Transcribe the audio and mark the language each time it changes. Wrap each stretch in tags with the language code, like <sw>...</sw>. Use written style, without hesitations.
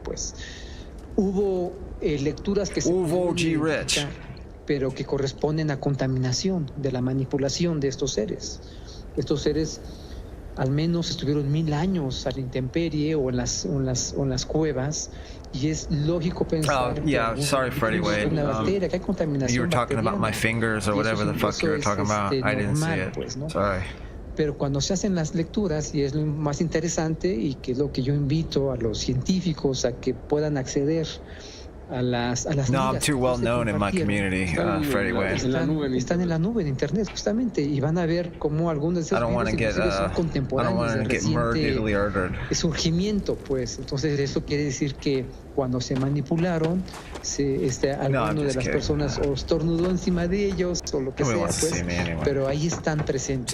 <es>Pues hubo lecturas que se pero que corresponden a contaminación de la manipulación de estos seres. Estos seres al menos estuvieron 1000 años a la intemperie o en las cuevas, y es lógico pensar</es> <en>sorry Freddie Wade,</en> <es>una bacteria, que hay contaminación.</es> <en>You were talking about my fingers or whatever the fuck you were talking about. I didn't see it.</en> <es>Pues, ¿no?</es> <en>Sorry.</en> <es>Pero cuando se hacen las lecturas, y es lo más interesante, y que es lo que yo invito a los científicos a que puedan acceder a las</es> <en>No, I'm too well known in my community, Freddie Wade.</en> <es>Están en la nube de internet, justamente, y van a ver cómo algunos de esos virus son contemporáneos de reciente surgimiento, pues. Entonces eso quiere decir que cuando se manipularon, alguno de las personas o estornudó encima de ellos o lo que sea, pues, pero ahí están presentes.</es>